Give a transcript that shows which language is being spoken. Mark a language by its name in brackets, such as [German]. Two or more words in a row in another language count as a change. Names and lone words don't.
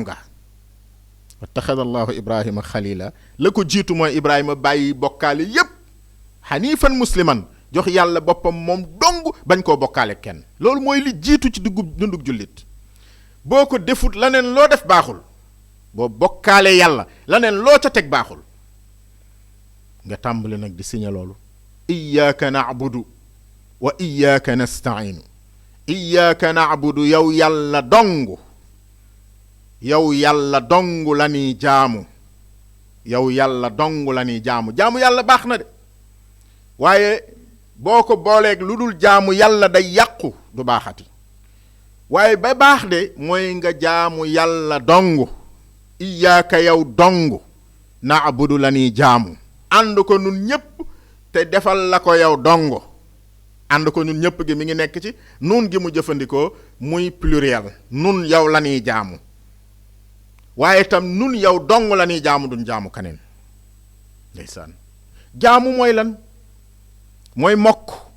[Wolof] nga [Arabic] واتخذ الله إبراهيم خليلا [Wolof] la ko jiitu mooy ibrahima bàyyi bokkaale yépp [Arabic] حنيفا مسلما [Wolof] jox yàlla boppam moom dong bañ koo bokkaale kenn loolu mooy li jiitu ci dundug jullit boo ko defut laneen loo def baaxul boo bokkaale yàlla laneen loo ca teg baaxul nga tàmbali nag di signé loolu [Arabic] إياك نعبد وإياك نستعين إياك نعبد [Wolof] yow yàlla dong la ñuy jaamu yow yàlla dong la ñuy jaamu yàlla baax na de waaye boo ko booleeg lu dul jaamu yàlla day yàqu du baaxati waaye ba baax de mooy nga jaamu yàlla dong iyyaka yow dong na'budu la ñuy jaamu ànd ko nun ñépp te defal la ko yow dong ànd ko ñun ñëpp gi mi ngi nekk ci nun gi mu jëfandikoo muy pluriel nun yow la ñuy jaamu waaye itam nun yow dong la ñuy jaamu duñ jaamu kaneen ndeysaan jaamu mooy lan mooy mokk